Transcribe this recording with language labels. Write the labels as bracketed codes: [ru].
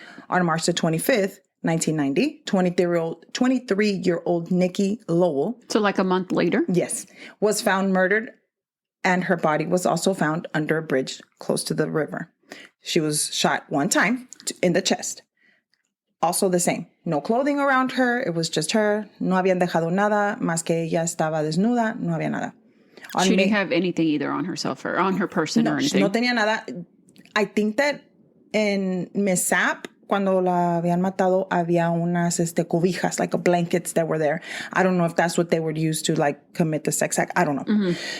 [en] On March the 25th, 1990, 23-year-old Nikki Lowell. So like a month later? Yes. Was found murdered, and her body was also found under a bridge close to the river. She was shot 1 time in the chest. Also the same. No clothing around her. It was just her. [es] No habían dejado nada, más que ella estaba desnuda. No había nada. [en] She didn't have anything either on herself or on her person or anything. [es] No tenía nada. [en] I think that in Miss Sapp, [es] cuando la habían matado, había unas cobijas, [en] like blankets that were there. I don't know if that's what they would use to commit the sex act. I don't know. Mm-hmm.